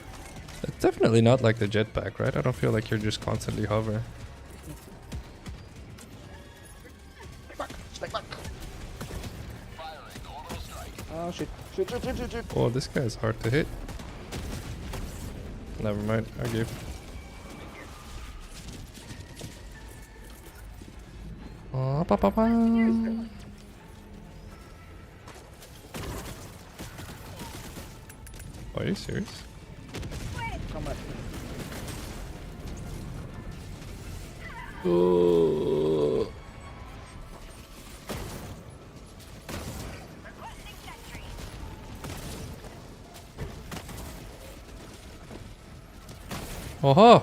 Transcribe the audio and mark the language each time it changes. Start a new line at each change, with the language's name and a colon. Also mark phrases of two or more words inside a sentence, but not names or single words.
English: It's definitely not like the jetpack, right? I don't feel like you're just constantly hover. Stay back! Stay back! Oh shit! Shit! Shit! Shit! Shit! Shit! Oh, this guy's hard to hit. Never mind. I gave. Oh, ba-ba-ba. Are you serious? Come on. Oh. Aha!